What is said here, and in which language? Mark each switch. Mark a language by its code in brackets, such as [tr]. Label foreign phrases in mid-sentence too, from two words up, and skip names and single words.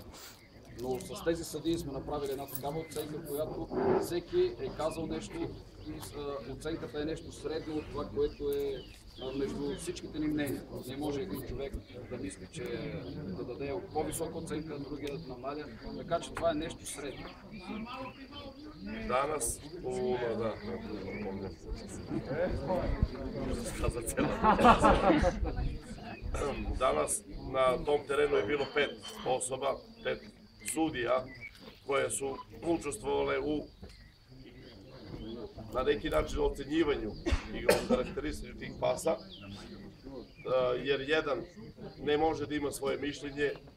[bg] Но с тези съдии сме направили една такава оценка, която всеки е казал нещо и оценката е нещо средно от това, което е между всичките ни мнения. Не може един човек да мисли, че да даде по-висока оценка, а другия да намаля. Така че това е нещо средно. [sr] Danas Danas na tom terenu je bilo 5 osoba, 5 sudija koje su učestvovale na neki način ocenjivanju i karakterističnih tih pasa, jer jedan ne može da ima svoje mišljenje.